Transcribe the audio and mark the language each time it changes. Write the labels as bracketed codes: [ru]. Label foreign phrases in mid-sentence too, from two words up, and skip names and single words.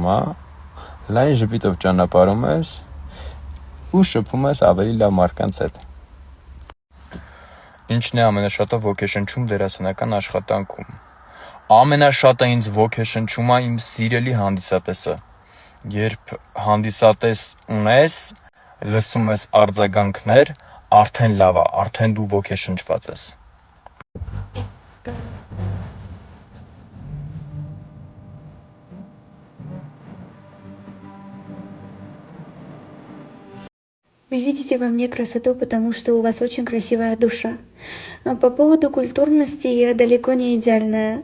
[hy] է, լայն ժպիտով ճանապարհում ես ու շփվում ես ավելի լավ մարդկանց հետ։ Ինչն է ամենաշատը ոգեշնչում դերասանական աշխատանքում։ Ամենաշատը ինձ ոգեշնչում է իմ սիրելի հանդիսատեսը։ Երբ հանդիսատես ունես, լսում ես արձագանքներ, արդեն լավ է, արդեն դու ոգեշնչված ես։ [ru] Вы видите во мне красоту, потому что у вас очень красивая душа. По поводу культурности я далеко не идеальная.